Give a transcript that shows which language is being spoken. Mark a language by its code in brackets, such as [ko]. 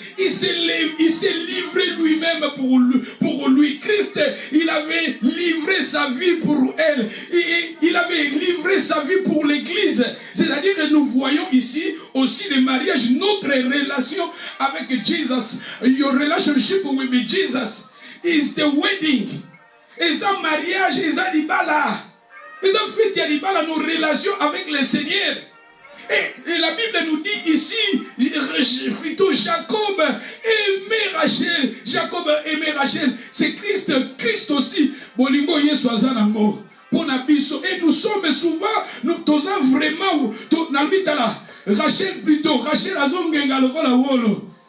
[fr] Il s'est livré lui-même pour lui. Christ, il avait livré sa vie pour elle. Il avait livré sa vie pour l'église. C'est-à-dire que nous voyons ici aussi le mariage, notre relation avec Jesus. [en] Your relationship with Jesus is the wedding. [fr] Et ça, mariage, et ça, libala. Et ça, fait libala nos relations avec le Seigneur. Et la Bible nous dit ici, plutôt Jacob aimait Rachel. Jacob aimait Rachel. C'est Christ aussi. [ln] Bolingo Yesu azanango. [fr] Et nous sommes souvent, nous sommes vraiment, Rachel plutôt, Rachel [ln] azongenga lokola wolo.